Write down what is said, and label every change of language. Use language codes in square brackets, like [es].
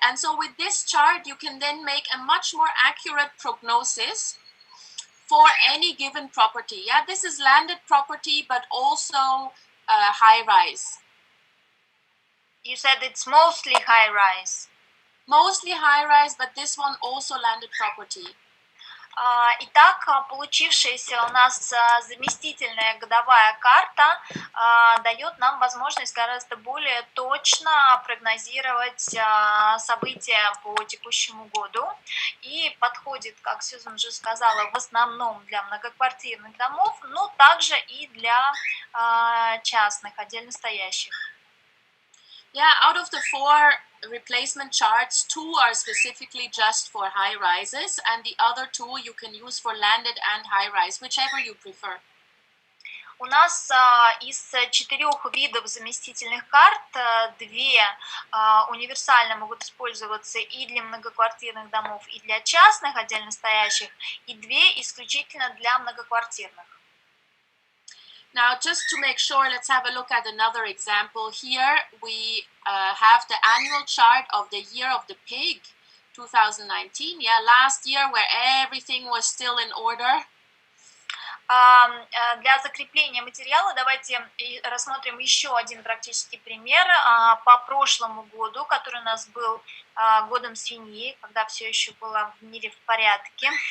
[en] And so with this chart, you can then make a much more accurate prognosis for any given property. Yeah, this is landed property, but also high-rise. You said it's mostly high-rise. Mostly high-rise, but this one also landed property. [ru] Итак, получившаяся у нас заместительная годовая карта дает нам возможность гораздо более точно прогнозировать события по текущему году и подходит, как Сьюзан уже сказала, в основном для многоквартирных домов, но также и для частных, отдельно стоящих. [en] Yeah, out of the 4 replacement charts, 2 are specifically just for high rises, and the other 2 you can use for landed and high rise, whichever you prefer. [ru] У нас из 4 видов заместительных карт 2 универсально могут использоваться и для многоквартирных домов, и для частных, отдельно стоящих, и 2 исключительно для многоквартирных. [en] Now, just to make sure, let's have a look at another example. Here we have the annual chart of the year of the pig, 2019. Yeah, last year where everything was still in order. [ru] Для закрепления материала давайте рассмотрим еще один практический пример по прошлому году, который у нас был годом свиньи, когда все еще было в мире в порядке.